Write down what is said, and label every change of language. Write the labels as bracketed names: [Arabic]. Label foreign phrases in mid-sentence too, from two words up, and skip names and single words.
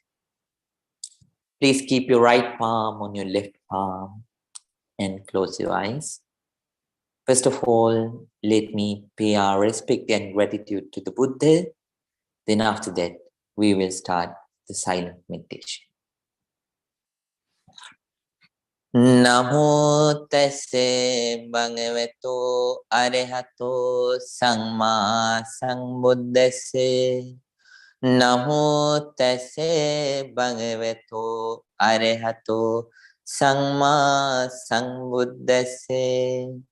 [English] Please keep your right palm on your left palm and close your eyes. First of all, let me pay our respect and gratitude to the Buddha. Then after that, we will start the silent meditation. [Pali] Namo tassa bhagavato arahato samma sambuddhassa. Namo tassa bhagavato arahato samma sambuddhassa.